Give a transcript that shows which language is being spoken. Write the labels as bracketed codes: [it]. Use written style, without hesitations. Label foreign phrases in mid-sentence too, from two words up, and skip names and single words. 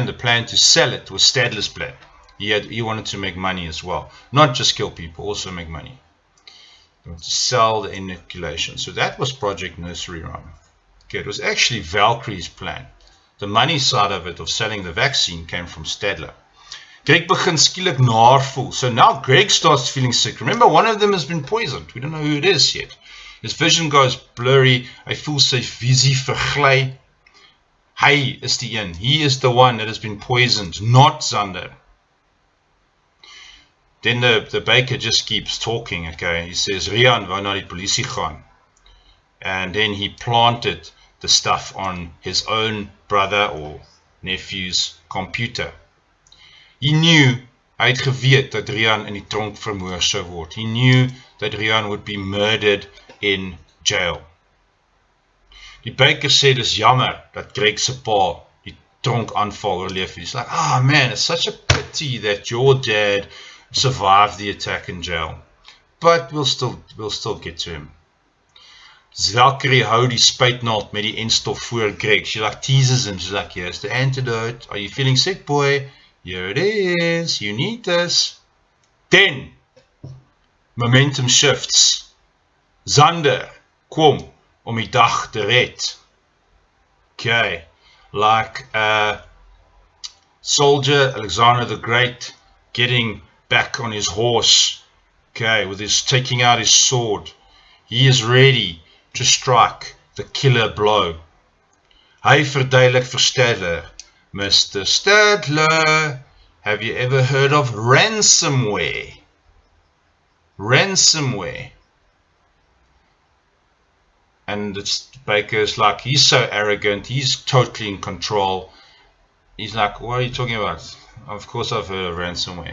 [en] The plan to sell it was Stadler's plan. He wanted to make money as well. Not just kill people, also make money. He wanted to sell the inoculation. So that was Project Nursery Rhyme. Okay, it was actually Valkyrie's plan. The money side of it, of selling the vaccine, came from Stadler. [af] Greg begins skielik naar voel. [en] So now Greg starts feeling sick. Remember, one of them has been poisoned. We don't know who it is yet. His vision goes blurry. [af] Hy voel sy visie vergly. Hy is die een. [en] He is the one that has been poisoned, not Zander. Then the baker just keeps talking, okay. He says, [af] Rian wou na die polisie gaan. [en] And then he planted the stuff on his own brother or nephew's computer. He knew, [af] hy het geweet dat Rian in die tronk vermoor sou word. [en] He knew that Rian would be murdered in jail. [af] Die baker sê dis jammer dat Greg se pa die tronk aanval oorleef. [en] He's like, man, it's such a pity that your dad survived the attack in jail. But we'll still get to him. [af] Valkyrie hou die spuitnaald met die enstof voor Greg. [en] She like teases him. She's like, here's the antidote. Are you feeling sick, boy? Here it is. You need this. Then, momentum shifts. [af] Zander kom om die dag te red. [en] Okay, like soldier Alexander the Great getting back on his horse. Okay, with his taking out his sword. He is ready to strike the killer blow. [af] Hy verduidelik vir Stadler. [en] Mr. Stadler, have you ever heard of ransomware? Ransomware. And the baker's like, he's so arrogant, he's totally in control. He's like, what are you talking about? Of course I've heard of ransomware.